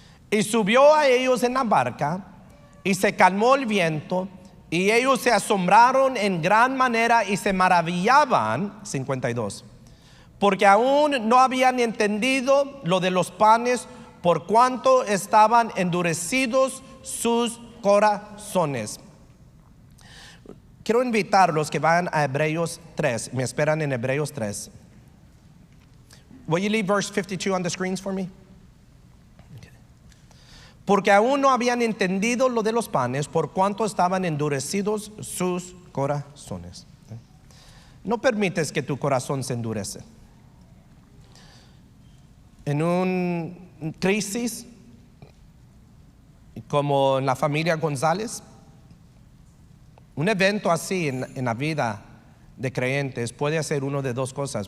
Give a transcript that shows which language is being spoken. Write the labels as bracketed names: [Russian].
[Spanish] Y subió a ellos en la barca, y se calmó el viento, y ellos se asombraron en gran manera y se maravillaban, 52, porque aún no habían entendido lo de los panes, por cuanto estaban endurecidos sus corazones. Quiero invitarlos que vayan a Hebreos 3. Me esperan en Hebreos 3. [English] Will you leave verse 52 on the screens for me? Okay. [Spanish] Porque aún no habían entendido lo de los panes, por cuanto estaban endurecidos sus corazones. No permites que tu corazón se endurece. En una crisis como en la familia González, un evento así en la vida de creyentes puede hacer una de dos cosas.